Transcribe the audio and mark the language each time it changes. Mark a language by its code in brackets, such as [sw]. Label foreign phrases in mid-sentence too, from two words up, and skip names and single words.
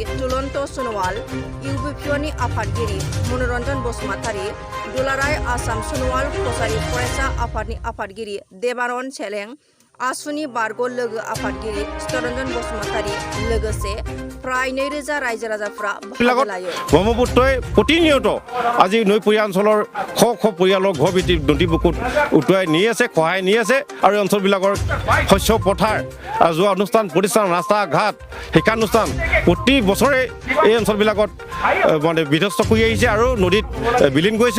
[brx] तुलन्त सनवाल, UBPनि आफादगिरि मनरन्जन बसुमतारी, दुलाराय आसाम सनवाल कछारी फरायसा आफादनि आफादगिरि देबानन्द चेलें, आसुनि बारग' लोगो आफादगिरि चित्तरन्जन बसुमतारी लोगोसे प्राय 2000 रायजो राजाफ्रा बाहागो लायो। [as] ব্ৰহ্মপুত্ৰই প্ৰতিনিয়ত আজি নৈপৰীয়া অঞ্চলৰ শ শ পৰিয়ালৰ ঘৰ ভিত্তি নদী বুকুত উটুৱাই নি আছে, খহাই নি আছে আৰু এই অঞ্চলবিলাকৰ শস্য পথাৰ যোৱা অনুষ্ঠান প্ৰতিষ্ঠান ৰাস্তা ঘাট শিক্ষানুষ্ঠান প্ৰতি বছৰে এই অঞ্চলবিলাকত মানে বিধ্বস্ত কৰি আহিছে আৰু নদীত বিলীন গৈছে।